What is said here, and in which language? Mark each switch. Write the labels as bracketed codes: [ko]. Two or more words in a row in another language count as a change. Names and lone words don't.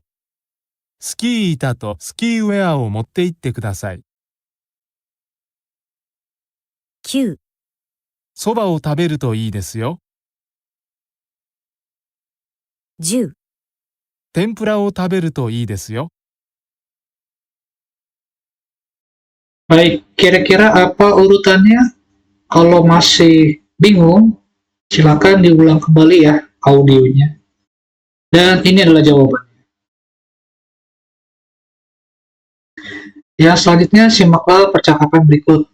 [ja] スキー板とスキーウェアを持って行ってください。 9、そばを食べるといいですよ。 10、天ぷらを食べるといいですよ。 [id] Baik, kira-kira apa urutannya? Kalau masih bingung, silakan diulang kembali ya audionya. Dan ini adalah jawabannya. Ya, selanjutnya simaklah percakapan berikut.